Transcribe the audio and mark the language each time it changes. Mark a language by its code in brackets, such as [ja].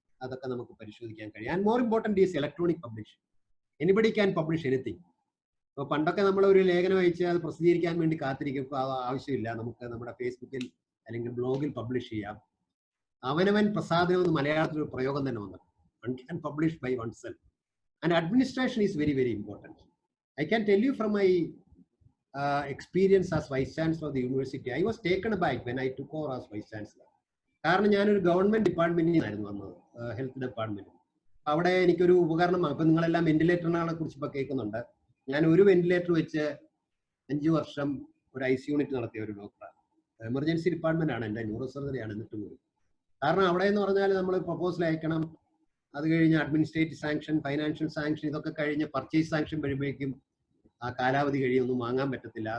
[ml] അതൊക്കെ നമുക്ക് പരിശോധിക്കാൻ കഴിയും. [en] And more important is electronic publishing. Anybody can publish anything. [ml] അപ്പോൾ പണ്ടൊക്കെ നമ്മൾ ഒരു ലേഖനം അയച്ച് അത് പ്രസിദ്ധീകരിക്കാൻ വേണ്ടി കാത്തിരിക്കുമ്പോൾ അത് ആവശ്യമില്ല. നമുക്ക് നമ്മുടെ ഫേസ്ബുക്കിൽ അല്ലെങ്കിൽ ബ്ലോഗിൽ പബ്ലിഷ് ചെയ്യാം. അവനവൻ പ്രസാദനം എന്ന് മലയാളത്തിൽ ഒരു പ്രയോഗം തന്നെ വന്നു. [en] One can publish by oneself. And administration is very very important. I can tell you from my experience as Vice Chancellor of the University, I was taken aback when I took over as Vice Chancellor. [ml] കാരണം ഞാനൊരു government ഡിപ്പാർട്ട്മെന്റിൽ നിന്നായിരുന്നു വന്നത്, health department. അവിടെ എനിക്കൊരു ഉപകരണം, ഇപ്പൊ നിങ്ങളെല്ലാം വെന്റിലേറ്ററിനെ കുറിച്ച് ഇപ്പൊ കേൾക്കുന്നുണ്ട്. ഞാൻ ഒരു വെന്റിലേറ്റർ വെച്ച് 5 വർഷം ഒരു IC യൂണിറ്റ് നടത്തിയ ഒരു ഡോക്ടറാണ്. എമർജൻസി ഡിപ്പാർട്ട്മെന്റ് ആണ്, എൻ്റെ ന്യൂറോ സർജറി ആണ്. എന്നിട്ട് പോലും കാരണം അവിടെ എന്ന് പറഞ്ഞാൽ നമ്മൾ പ്രപ്പോസൽ അയക്കണം, അത് കഴിഞ്ഞ് അഡ്മിനിസ്ട്രേറ്റീവ് സാങ്ഷൻ, ഫൈനാൻഷ്യൽ സാങ്ഷൻ, ഇതൊക്കെ കഴിഞ്ഞ് പർച്ചേസ് സാങ്ഷൻ വരുമ്പോഴേക്കും ആ കാലാവധി കഴിയൊന്നും വാങ്ങാൻ പറ്റത്തില്ല.